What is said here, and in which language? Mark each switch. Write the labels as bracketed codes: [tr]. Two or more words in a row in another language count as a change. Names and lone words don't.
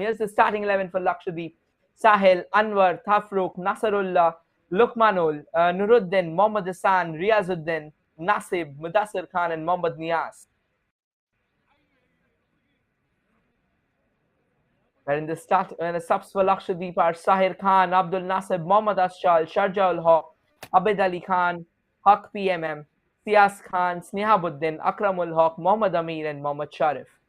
[en] Here's the starting 11 for Lakshadweep: Sahil, Anwar, Thafruk, Nasarullah, Lukmanul, Nuruddin, Mohammad Hassan, Riazuddin, Nasib, Mudassir Khan, and Mohammad Nias. Where in the subs for Lakshadweep are Sahir Khan, Abdul Nasib, Mohammad Ashal, Sharja ul Haq, Abid Ali Khan, Haq PMM, Sias Khan, Snehabuddin, Akram ul Haq, Mohammad Amir, and Mohammad Sharif.